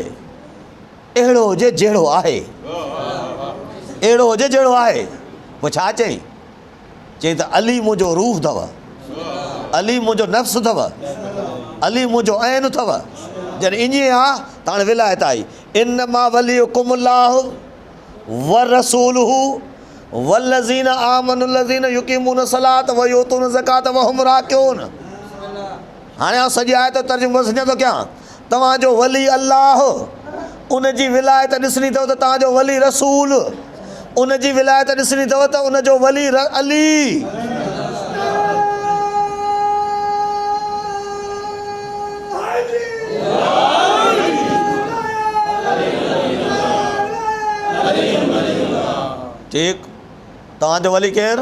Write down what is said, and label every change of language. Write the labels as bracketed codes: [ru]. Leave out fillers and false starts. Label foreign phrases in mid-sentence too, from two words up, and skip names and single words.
[sd] अहिड़ो हुजे जहिड़ो आहे, अहिड़ो हुजे जहिड़ो आहे। पोइ छा चई? चई त अली मुंहिंजो रूह अथव, अली मुंहिंजो नफ़्स अथव, अली मुंहिंजो ऐन अथव। जॾहिं ईअं आहे त हाणे विलायत आई। [ar] إنما وليكم الله ورسوله والذين آمنوا الذين يقيمون الصلاة ويؤتون الزكاة وهم راكعون. [sd] हाणे आउं सॼी आयत तर्जुमो सम्झां थो कयां। तव्हांजो वली अल्लाह, उनजी विलायत ॾिसणी अथव त तव्हांजो वली रसूल, उनजी विलायत ॾिसणी अथव त उनजो वली अली। ठीकु, तव्हांजो वली केरु?